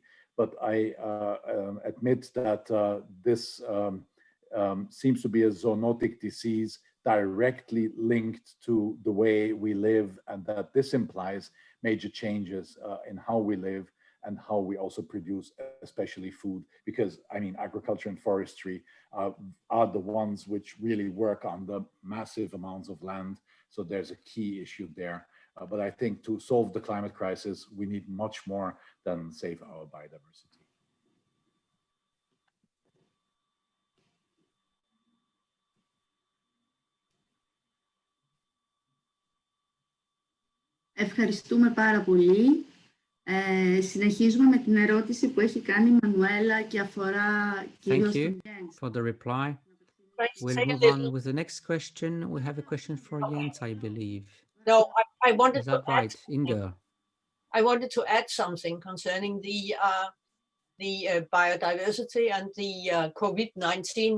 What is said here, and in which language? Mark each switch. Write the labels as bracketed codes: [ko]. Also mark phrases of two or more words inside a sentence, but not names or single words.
[en] But I admit that this seems to be a zoonotic disease directly linked to the way we live, and that this implies major changes in how we live and how we also produce, especially food, because I mean, agriculture and forestry are the ones which really work on the massive amounts of land. So there's a key issue there. But I think to solve the climate crisis, we need much more than save our biodiversity. [el] Ευχαριστούμε πάρα πολύ. Συνεχίζουμε με την ερώτηση που έχει κάνει η Μανουέλα και αφορά κυρίως τον Jens. [en] For the reply. We'll move on with the next question. We have a question for Jens, I believe. No, I wanted Is that to right, add, Inga? I wanted to add something concerning the biodiversity and the COVID-19.